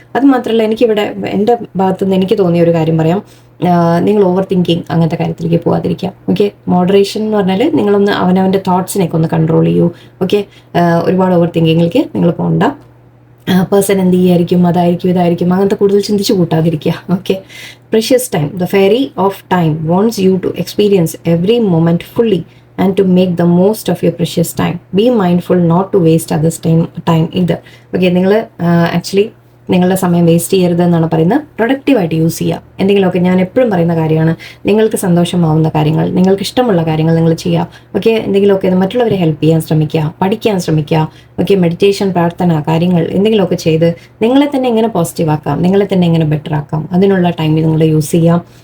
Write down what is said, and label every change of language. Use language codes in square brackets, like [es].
[ml] അത് മാത്രമല്ല, എനിക്കിവിടെ എൻ്റെ ഭാഗത്തുനിന്ന് എനിക്ക് തോന്നിയ ഒരു കാര്യം പറയാം. നിങ്ങൾ ഓവർ തിങ്കിങ് അങ്ങനത്തെ കാര്യത്തിലേക്ക് പോകാതിരിക്കുക. ഓക്കെ, മോഡറേഷൻ എന്ന് പറഞ്ഞാൽ നിങ്ങളൊന്ന് അവനവൻ്റെ തോട്ട്സിനെയൊക്കെ ഒന്ന് കൺട്രോൾ ചെയ്യൂ. ഓക്കെ, ഒരുപാട് ഓവർ തിങ്കിങ്ങിലേക്ക് നിങ്ങൾ പോകണ്ട. പേഴ്സൺ എന്ത് ചെയ്യായിരിക്കും, അതായിരിക്കും, ഇതായിരിക്കും, അങ്ങനത്തെ കൂടുതൽ ചിന്തിച്ച് കൂട്ടാതിരിക്കുക. [en] Okay, precious time, the fairy of time wants you to experience every moment fully and to make the most of your precious time. Be mindful not to waste others' time either. [ml] Okay, നിങ്ങൾ actually നിങ്ങളുടെ സമയം waste ചെയ്യരുത് എന്നാണ് പറയുന്നത്. പ്രൊഡക്റ്റീവായിട്ട് use ചെയ്യുക. എന്തെങ്കിലുമൊക്കെ ഞാൻ എപ്പോഴും പറയുന്ന കാര്യമാണ്, നിങ്ങൾക്ക് സന്തോഷമാവുന്ന കാര്യങ്ങൾ, നിങ്ങൾക്ക് ഇഷ്ടമുള്ള കാര്യങ്ങൾ നിങ്ങൾ ചെയ്യുക. ഓക്കെ, എന്തെങ്കിലുമൊക്കെ മറ്റുള്ളവരെ ഹെൽപ്പ് ചെയ്യാൻ ശ്രമിക്കുക, പഠിക്കാൻ ശ്രമിക്കുക. ഓക്കെ, മെഡിറ്റേഷൻ, പ്രാർത്ഥന, കാര്യങ്ങൾ എന്തെങ്കിലുമൊക്കെ ചെയ്ത് നിങ്ങളെ തന്നെ എങ്ങനെ പോസിറ്റീവ് ആക്കാം, നിങ്ങളെ തന്നെ എങ്ങനെ ബെറ്റർ ആക്കാം, അതിനുള്ള ടൈമിൽ നിങ്ങൾ യൂസ് ചെയ്യാം.